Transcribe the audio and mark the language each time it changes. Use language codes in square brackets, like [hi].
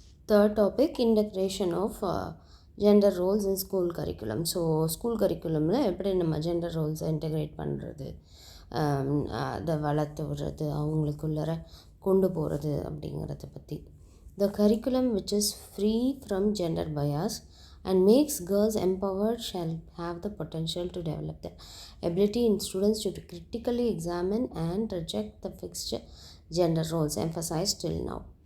[en] Third topic, integration of gender roles in school curriculum. [ta] So school கரிக்குலமில் எப்படி நம்ம gender ரோல்ஸை integrate பண்ணுறது, அதை வளர்த்து விடுறது, அவங்களுக்குள்ளர கொண்டு போகிறது அப்படிங்கிறத பற்றி. [en] The curriculum which is free from gender bias and makes girls empowered shall have the potential to develop the ability in students to critically examine and reject the fixed gender roles emphasized till now.